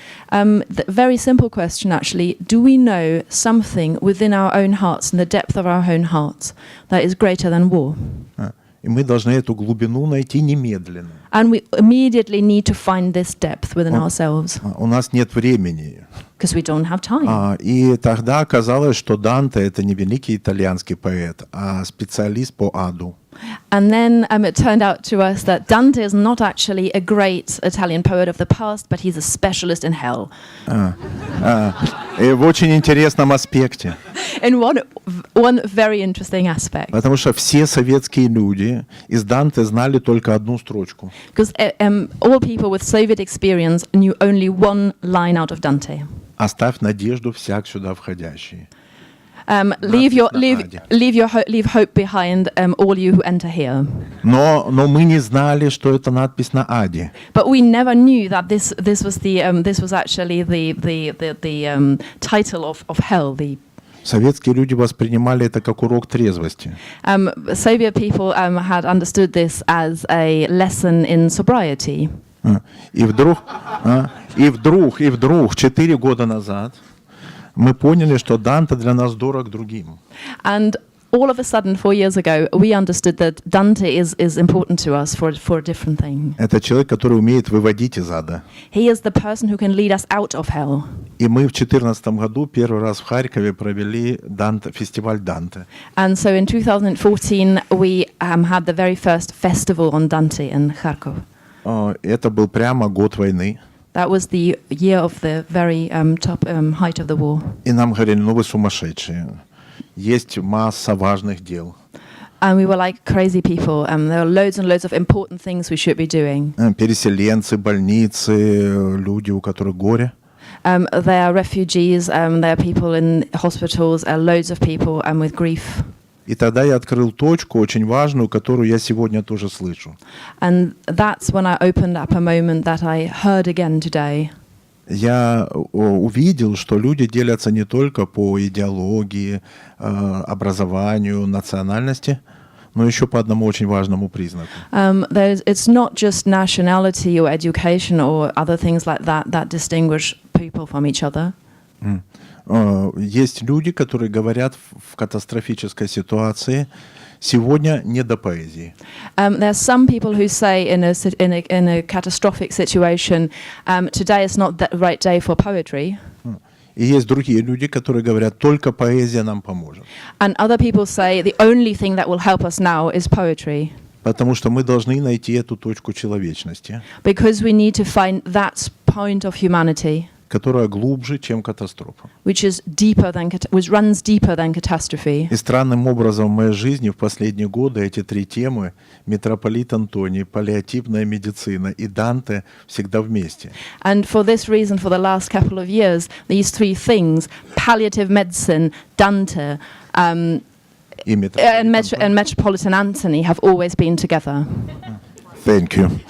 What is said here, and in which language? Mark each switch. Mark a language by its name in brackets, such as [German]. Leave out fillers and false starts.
[English] The very simple question, actually, do we know something within our own hearts, in the depth of our own hearts, that is greater than war? [Russian] И мы должны эту глубину найти немедленно. [English] And we immediately need to find this depth within ourselves. [Russian] У нас нет времени. [English] Because we don't have time. [Russian] И тогда оказалось, что Данте — это не великий итальянский поэт, а специалист по аду. [English] And then it turned out to us that Dante is not actually a great Italian poet of the past, but he's a specialist in hell. [Russian] И в очень интересном аспекте. [English] In one very interesting aspect. [Russian] Потому что все советские люди из Данте знали только одну строчку. [English] Because all people with Soviet experience knew only one line out of Dante. [Russian] Оставь надежду всяк сюда входящий. [English] Leave hope behind, all you who enter here. [Russian] Но мы не знали, что это надпись на аде. [English] But we never knew that this was actually the title of hell. [Russian] Советские люди воспринимали это как урок трезвости. [English] Soviet people had understood this as a lesson in sobriety. [Russian] И вдруг 4 года назад мы поняли, что Данте для нас дорог другим. [English] And all of a sudden, 4 years ago, we understood that Dante is important to us for a different thing. [Russian] Это человек, который умеет выводить из ада. [English] He is the person who can lead us out of hell. [Russian] И мы в 2014 году первый раз в Харькове провели фестиваль Данте. [English] And so in 2014, we had the very first festival on Dante in Kharkov. [Russian] Это был прямо год войны. [English] That was the year of the very top height of the war. [Russian] И нам говорили, вы сумасшедшие. Есть масса важных дел. [English] And we were like crazy people. There are loads and loads of important things we should be doing. [Russian] Переселенцы, больницы, люди, у которых горе. [English] There are refugees, there are people in hospitals, loads of people with grief. [Russian] И тогда я открыл точку очень важную, которую я сегодня тоже слышу. [English] And that's when I opened up a moment that I heard again today. [Russian] Я увидел, что люди делятся не только по идеологии, образованию, национальности, но еще по одному очень важному признаку. [English] It's not just nationality or education or other things like that distinguish people from each other. [Russian] Есть люди, которые говорят в катастрофической ситуации: сегодня не до поэзии. [English] There are some people who say in a catastrophic situation, today is not the right day for poetry. [Russian] И есть другие люди, которые говорят, только поэзия нам поможет. [English] And other people say the only thing that will help us now is poetry. [Russian] Потому что мы должны найти эту точку человечности. [English] Because we need to find that point of humanity. [Russian] Которая глубже, чем катастрофа. [English] Which runs deeper than catastrophe. [Russian] И странным образом в моей жизни в последние годы эти три темы — митрополит Антоний, паллиативная медицина и Данте — всегда вместе. [English] And for this reason, for the last couple of years, these three things, palliative medicine, Dante, and Metropolitan Anthony, have always been together. Thank you.